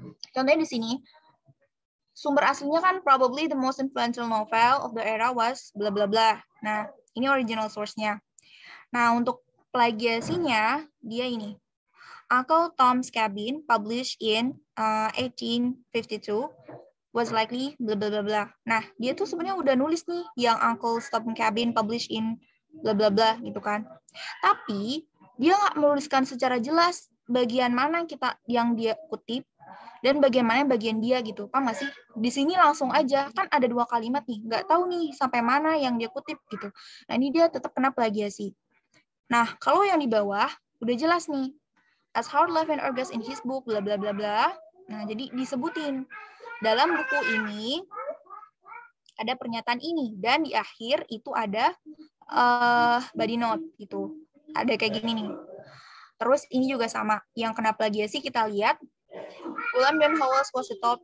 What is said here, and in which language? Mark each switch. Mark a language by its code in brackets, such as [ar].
[id] Contohnya di sini, sumber aslinya kan [en] probably the most influential novel of the era was bla bla bla. [id] Nah, ini original source-nya. Nah, untuk plagiasinya, dia ini. [en] Uncle Tom's Cabin, published in 1852, was likely bla bla bla bla. [id] Nah, dia tuh sebenarnya udah nulis nih yang Uncle Tom's Cabin, [en] published in bla bla bla [id] gitu kan. Tapi dia nggak menuliskan secara jelas bagian mana yang dia kutip dan bagaimana bagian dia gitu. Paham nggak sih? Di sini langsung aja, kan ada 2 kalimat nih, nggak tahu nih sampai mana yang dia kutip gitu. Nah, ini dia tetap kena plagiasi. Nah, kalau yang di bawah udah jelas nih. [en] As Howard Levin argues in his book bla bla bla bla. [id] Nah, jadi disebutin dalam buku ini ada pernyataan ini, dan di akhir itu ada body note gitu. ada kayak gini nih. Terus ini juga sama, yang kena plagiasi kita lihat William dan Howells [en] was the top.